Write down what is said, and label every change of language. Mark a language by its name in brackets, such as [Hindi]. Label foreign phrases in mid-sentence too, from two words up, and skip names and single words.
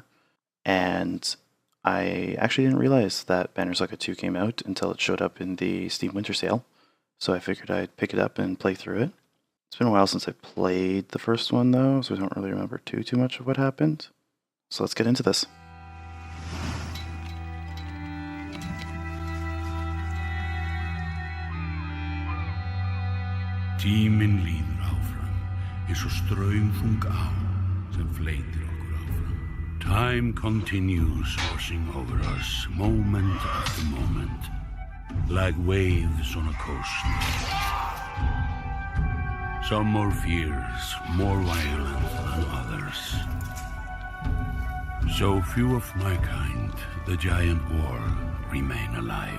[English] And I actually didn't realize that Banished Saga 2 came out until it showed up in the Steam Winter Sale, so I figured I'd pick it up and play through it. It's been a while since I played the first one, though, so I don't really remember too much of what happened. So let's get into this. [Icelandic] Tíminn líður áfram, eins og straumþung á sem fleytir okkur áfram. [English] Time continues washing over us, moment after moment, like waves on a coast. Some more fierce, more violent than others. So few of my kind, the giant war, remain alive.